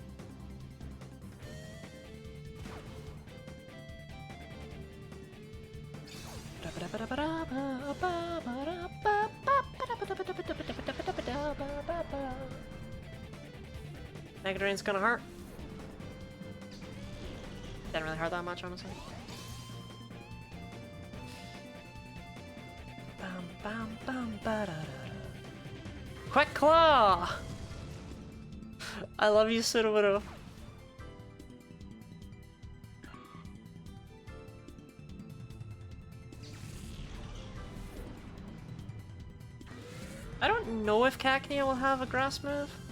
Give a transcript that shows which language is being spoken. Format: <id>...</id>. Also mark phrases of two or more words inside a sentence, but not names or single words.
<en>Negadrain's gonna hurt. Didn't really hurt that much, honestly. Bam, bam, bam, ba, da, da, da. Quick Claw! I love you, Sudowoodo. I don't know if Cacnea will have a grass move.</en>